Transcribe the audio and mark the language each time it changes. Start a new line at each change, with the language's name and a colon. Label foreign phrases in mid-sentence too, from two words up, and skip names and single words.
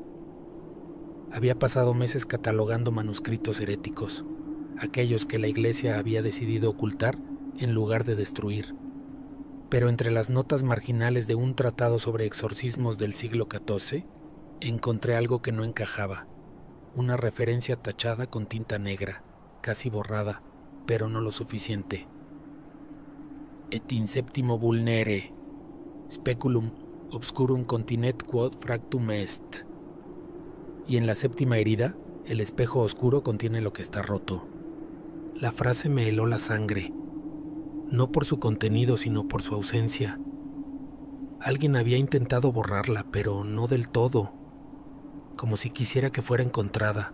Spanish: Había pasado meses catalogando manuscritos heréticos, aquellos que la Iglesia había decidido ocultar en lugar de destruir. Pero entre las notas marginales de un tratado sobre exorcismos del siglo XIV, encontré algo que no encajaba, una referencia tachada con tinta negra, casi borrada, pero no lo suficiente.
Latin: Et in septimo vulnere, speculum obscurum continet quod fractum est.
Spanish: Y en la séptima herida, el espejo oscuro contiene lo que está roto. La frase me heló la sangre, no por su contenido, sino por su ausencia. Alguien había intentado borrarla, pero no del todo, como si quisiera que fuera encontrada.